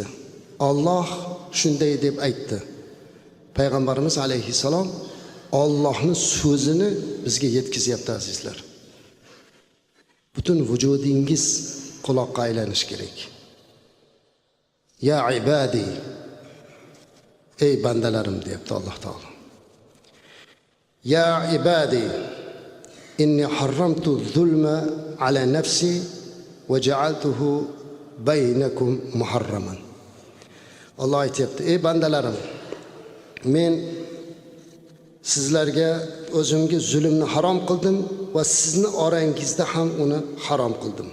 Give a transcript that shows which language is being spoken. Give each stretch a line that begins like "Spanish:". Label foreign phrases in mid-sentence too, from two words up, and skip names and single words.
Uzbek: Alloh shunday deb aytdi. Payg'ambarimiz alayhissalom Allohning so'zini bizga yetkazyapti azizlar. Butun vujudingiz quloqqa aylanish kerak.
Arabic: يا عبادي,
Uzbek: ey bandalarim deyapti Alloh taolo.
Arabic: يا عبادي إني حرمت الظلم على نفسي وجعلته بينكم محرما.
Uzbek: Alloh aytibdi, ey bandalarim, men sizlarga o'zimga zulmni harom qildim va sizni orangizda ham uni harom qildim.